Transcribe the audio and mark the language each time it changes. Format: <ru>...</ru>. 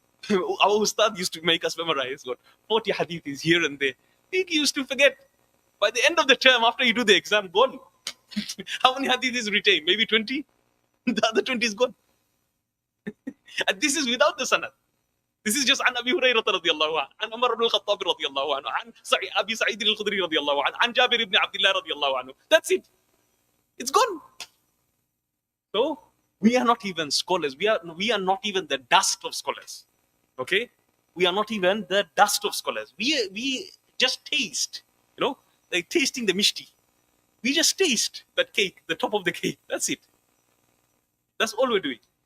<en>Our Ustad used to make us memorize what 40 hadiths here and there. He used to forget. By the end of the term, after you do the exam, gone. How many hadiths retain? Maybe 20? The other 20 is gone. And this is without the sanad. This is just</en> <ar>عن أبي هريرة رضي الله عنه, عن عمر بن الخطاب رضي الله عنه, عن أبي سعيد الخدري رضي الله عنه, عن جابر بن عبد الله رضي الله عنه.</ar> <en>That's it. It's gone. So we are not even scholars. We are not even the dust of scholars. Okay? We are not even the dust of scholars. We just taste, like tasting the mishti. We just taste that cake, the top of the cake. That's it. That's all we're doing.</en>